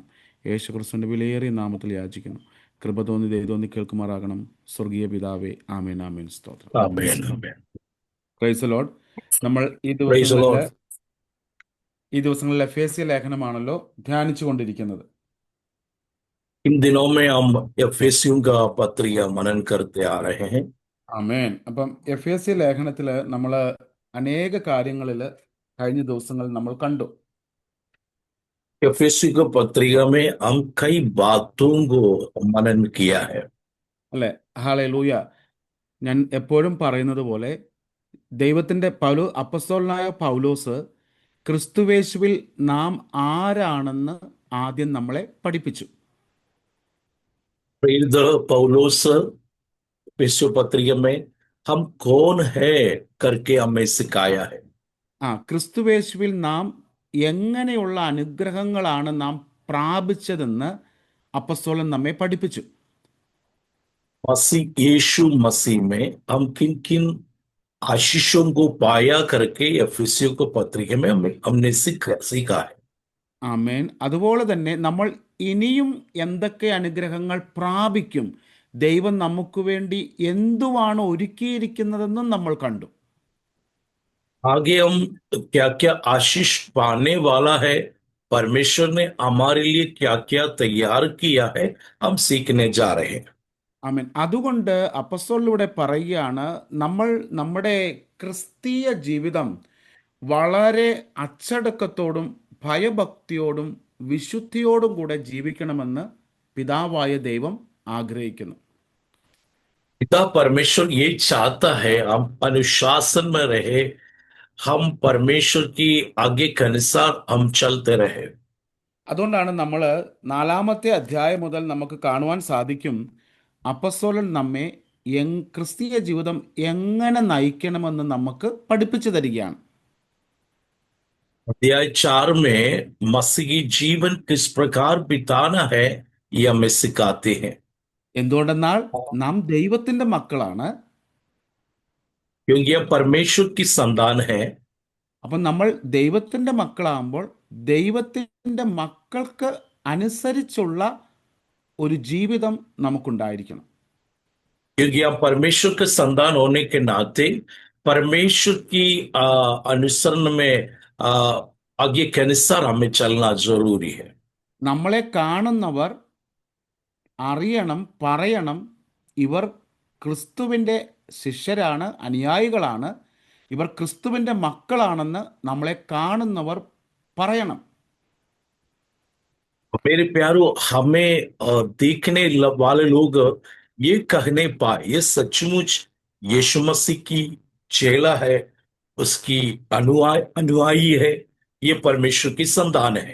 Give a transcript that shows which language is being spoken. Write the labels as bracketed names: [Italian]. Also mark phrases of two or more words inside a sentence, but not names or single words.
[Malayalam] യേശു ക്രിസ്തുവിൻ്റെ വിലയേറിയ നാമത്തിൽ യാചിക്കുന്നു. കൃപ തോന്നി ദയ തോന്നി കേൾക്കുമാറാകണം. സ്വർഗീയ പിതാവേ, ആമേൻ ആമേൻ. സ്തോത്രം. [English] Amen. Amen. Praise the Lord. നമ്മൾ Praise the Lord. [Malayalam] ഈ ദിവസങ്ങളിൽ എഫേസ്യ ലേഖനമാണല്ലോ ധ്യാനിച്ചു കൊണ്ടിരിക്കുന്നത്. [Hindi] इन दिनों में हम एफेसियों का पत्र या मनन करते आ रहे हैं. [Malayalam] ആമേൻ. അപ്പം എഫേസ്യ ലേഖനത്തിൽ നമ്മൾ അനേക കാര്യങ്ങളിൽ കഴിഞ്ഞ ദിവസങ്ങളിൽ നമ്മൾ കണ്ടു. [Hindi] एफेसियों का पत्रिका में हम कई बातों को मनन किया है. [Malayalam] അല്ലേ? ഹല്ലേലൂയ. ഞാൻ എപ്പോഴും പറയുന്നത് പോലെ ദൈവത്തിൻ്റെ അപ്പസ്തോലനായ പൗലോസ് ക്രിസ്തുവേശുവിൽ നാം ആരാണെന്ന് ആദ്യം നമ്മളെ പഠിപ്പിച്ചു. [Hindi] प्रेरित पौलुस एफेसियों पत्रिका में हम कौन है करके हमें सिखाया है. [Malayalam] ക്രിസ്തുവേശുവിൽ നാം എങ്ങനെയുള്ള അനുഗ്രഹങ്ങളാണ് നാം പ്രാപിച്ചതെന്ന് അപ്പസ്തോലൻ നമ്മെ പഠിപ്പിച്ചു. [Hindi] मसीह यीशु मसीह में हम किन किन आशीषों को पाया करके एफेसियों को पत्रिका में हमने सीखा है. [Malayalam] ആമേൻ. അതുപോലെ തന്നെ നമ്മൾ ഇനിയും എന്തൊക്കെ അനുഗ്രഹങ്ങൾ പ്രാപിക്കും, ദൈവം നമുക്ക് വേണ്ടി എന്തുവാണ് ഒരുക്കിയിരിക്കുന്നതെന്നും നമ്മൾ കണ്ടു. [Hindi] आगे हम क्या क्या आशीष पाने वाला है, परमेश्वर ने हमारे लिए क्या क्या तैयार किया है, हम सीखने जा रहे हैं. [Malayalam] ആമേൻ. അതുകൊണ്ട് അപ്പസ്തോലനിലൂടെ പറയുകയാണ്, നമ്മൾ നമ്മുടെ ക്രിസ്തീയ ജീവിതം വളരെ അച്ചടക്കത്തോടും ഭയഭക്തിയോടും വിശുദ്ധിയോടും കൂടെ ജീവിക്കണമെന്ന് പിതാവായ ദൈവം ആഗ്രഹിക്കുന്നു. [Hindi] पिता परमेश्वर ये चाहता है हम अनुशासन में रहे, हम परमेश्वर की आगे के अनुसार हम चलते रहे. [Malayalam] അതുകൊണ്ടാണ് നമ്മൾ 4-ാമത്തെ അധ്യായം മുതൽ നമുക്ക് കാണുവാൻ സാധിക്കും, അപ്പസ്തോലൻ നമ്മെ ക്രിസ്തീയ ജീവിതം എങ്ങനെ നയിക്കണമെന്ന് നമുക്ക് പഠിപ്പിച്ചു തരികയാണ്. [Hindi] अध्याय 4 में मसीही जीवन किस प्रकार बिताना है ये हमें सिखाते हैं. [Malayalam] എന്തുകൊണ്ടെന്നാൽ നാം ദൈവത്തിന്റെ മക്കളാണ്. [Hindi] क्योंकि यह परमेश्वर की संतान है. [Malayalam] അപ്പം നമ്മൾ ദൈവത്തിന്റെ മക്കളാകുമ്പോൾ ദൈവത്തിന്റെ മക്കൾക്ക് അനുസരിച്ചുള്ള ഒരു ജീവിതം നമുക്കുണ്ടായിരിക്കണം. [Hindi] क्योंकि हम परमेश्वर के संतान होने के नाते परमेश्वर की अनुसरण में आगे के अनुसार हमें चलना जरूरी है. [Malayalam] നമ്മളെ കാണുന്നവർ അറിയണം, പറയണം, ഇവർ ക്രിസ്തുവിൻ്റെ ശിഷ്യരാണ്, അനുയായികളാണ്, ഇവർ ക്രിസ്തുവിൻ്റെ മക്കളാണെന്ന് നമ്മളെ കാണുന്നവർ പറയണം. [Hindi] मेरे प्यारो, हमें देखने वाले लोग ये कहने पाए ये सचमुच यीशु मसीह की चेला है, उसकी अनुयायी है, ये परमेश्वर की संतान है.